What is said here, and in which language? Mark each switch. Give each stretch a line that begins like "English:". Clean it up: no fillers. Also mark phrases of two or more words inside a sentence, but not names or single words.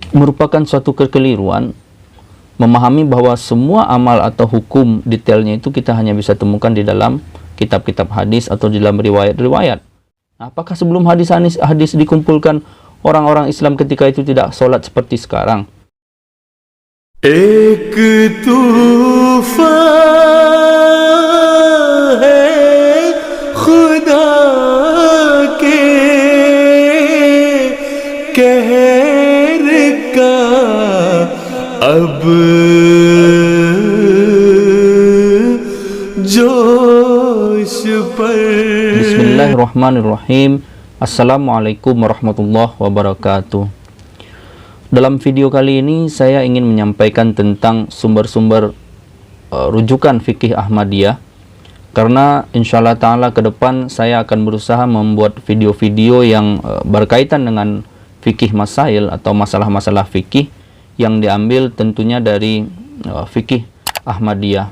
Indonesian: merupakan suatu kekeliruan memahami bahwa semua amal atau hukum detailnya itu kita hanya bisa temukan di dalam kitab-kitab hadis atau di dalam riwayat-riwayat. Apakah sebelum hadis dikumpulkan, orang-orang Islam ketika itu tidak sholat seperti sekarang?
Hindi: एक तूफ़ान है खुदा के कहर का अब जोश पर.
Arabic: بسم الله الرحمن الرحيم. السلام عليكم ورحمة الله وبركاته.
Indonesian: Dalam video kali ini saya ingin menyampaikan tentang sumber-sumber rujukan fikih Ahmadiyah, karena
Arabic: إن شاء الله تعالى
Indonesian: ke depan saya akan berusaha membuat video-video yang berkaitan dengan fikih masail atau masalah-masalah fikih yang diambil tentunya dari fikih Ahmadiyah.